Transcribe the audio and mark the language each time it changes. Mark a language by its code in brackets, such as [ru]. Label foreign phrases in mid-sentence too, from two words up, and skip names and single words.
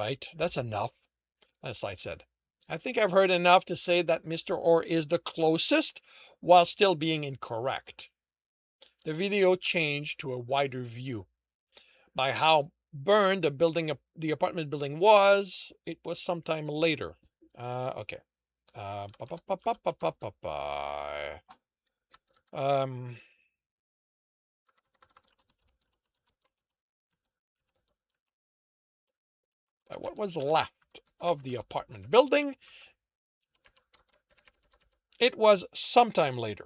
[en] All right, that's enough. Landslide said. I think I've heard enough to say that Mr. Orr is the closest while still being incorrect. The video changed to a wider view. By how burned the apartment building was, it was sometime later. Okay. Uh, ba, ba, ba, ba, ba, ba, ba, ba. Um, what was left of the apartment building? It was sometime later.